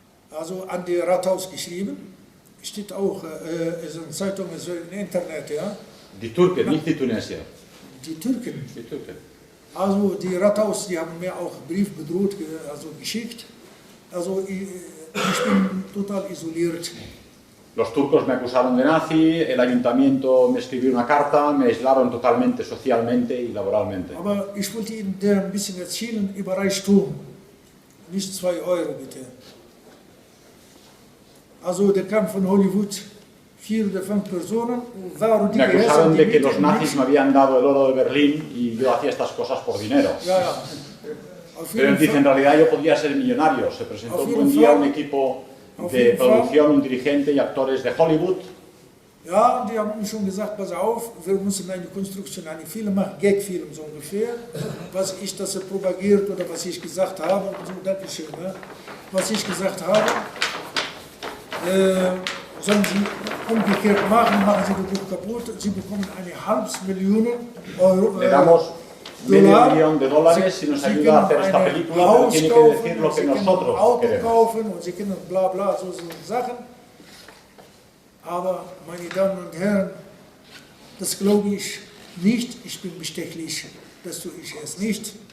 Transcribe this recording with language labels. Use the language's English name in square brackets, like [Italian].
[German] Also an die Rathaus geschrieben. Steht auch, ist in Zeitungen, ist im Internet, ja. Die Türken, nicht die Tunesier. Die Türken. Die Türken. Also die Rathaus, die haben mir auch einen Brief bedroht, also geschickt. Also ich bin total isoliert. [Spanish] Los turcos me acusaron de nazi, el ayuntamiento me escribió una carta, me aislaron totalmente socialmente y laboralmente. [German] Aber ich wollte Ihnen ein bisschen erzählen über Reichtum. Nicht 2 Euro, bitte. Also der kam von Hollywood, 4 oder 5 Personen. [Spanish] Me acusaron de que los nazis me habían dado el oro de Berlín y yo hacía estas cosas por dinero. [German] Ja, ja. [Spanish] Pero él dice, en realidad yo podría ser millonario. Se presentó un buen día un equipo de producción, un dirigente y actores de Hollywood. [German] Ja, die haben uns schon gesagt, pass auf, wir müssen eine Konstruktion, einen Film machen, Gagfilm so ungefähr, was ich das propagiert oder was ich gesagt habe, und so, Dankeschön, ne? Was ich gesagt habe, sollen Sie umgekehrt machen, machen Sie das Buch kaputt, Sie bekommen eine $500.000 [Spanish] Le damos medio millón de dólares si nos ayuda a hacer esta película, pero tiene que decir lo que nosotros queremos. [German] Kaufen und Sie können bla bla, so Sachen. Aber, meine Damen und Herren, das glaube ich nicht, ich bin bestechlich, das tue ich erst nicht.